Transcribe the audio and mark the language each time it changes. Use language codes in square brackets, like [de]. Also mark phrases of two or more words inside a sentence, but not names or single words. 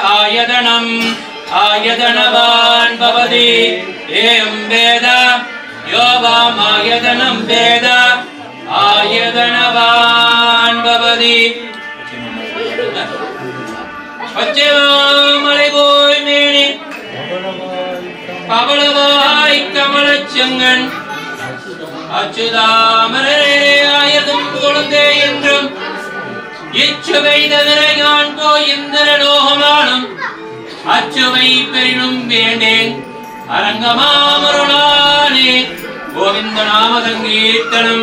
[sa] आयतनवान् भवति एवं वेद यो वामायतनं वेद आयतनवान् भवति [ta] பச்சைவாமலை போய் மேனி பவளவாய் கமலச்செங்கன் அச்சுதாமரே ஆயதும் குழந்தை என்றும் இச்சுவை தவிர யான் போய் இந்திரலோகமானும் அச்சுவை பெரினும் வேண்டேன் அரங்கமாமருளானே [sa] गोविन्द नाम सङ्कीर्तनम्